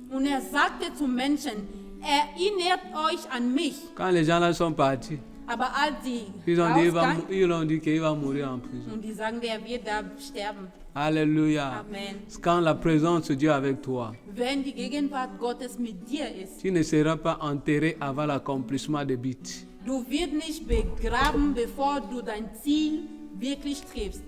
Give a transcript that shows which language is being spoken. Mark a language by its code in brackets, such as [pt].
[de] Und sagte zu Menschen, erinnert euch an mich. [fr] Quand les gens là sont partis, [de] Aber als sie [fr] ils ont [de] rausgingen, [fr] dit qu'il va mourir en prison. [de] und die sagen, der wird da sterben. Alléluia. Amen. [fr] Quand la présence de Dieu est avec toi, [de] Wenn die Gegenwart Gottes mit dir ist, [fr] tu ne seras pas enterré avant l'accomplissement des buts. [de] du wirst nicht begraben, bevor du dein Ziel wirklich triffst.